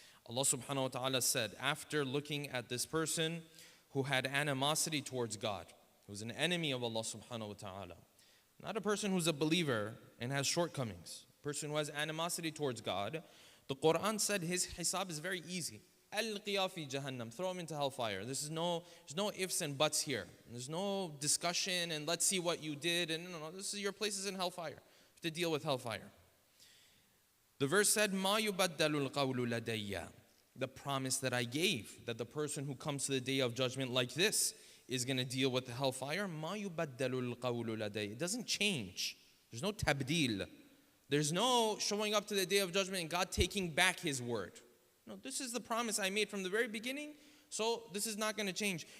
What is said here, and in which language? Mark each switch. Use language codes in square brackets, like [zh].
[en] Allah subhanahu wa ta'ala said, after looking at this person who had animosity towards God, who was an enemy of Allah subhanahu wa ta'ala, not a person who's a believer and has shortcomings, a person who has animosity towards God, the Quran said his hisab is very easy. [ar] Al-qiya fi jahannam, [en] throw him into hellfire. There's no ifs and buts here. There's no discussion and let's see what you did. And no, this is your place is in hellfire. You have to deal with hellfire. The verse said, [ar] مَا يُبَدَّلُ الْقَوْلُ لَدَيَّ. [en] The promise that I gave, that the person who comes to the day of judgment like this is going to deal with the hellfire. [ar] مَا يُبَدَّلُ الْقَوْلُ لَدَيَّ. [en] It doesn't change. There's no tabdil. There's no showing up to the day of judgment and God taking back His word. No, this is the promise I made from the very beginning, so this is not going to change.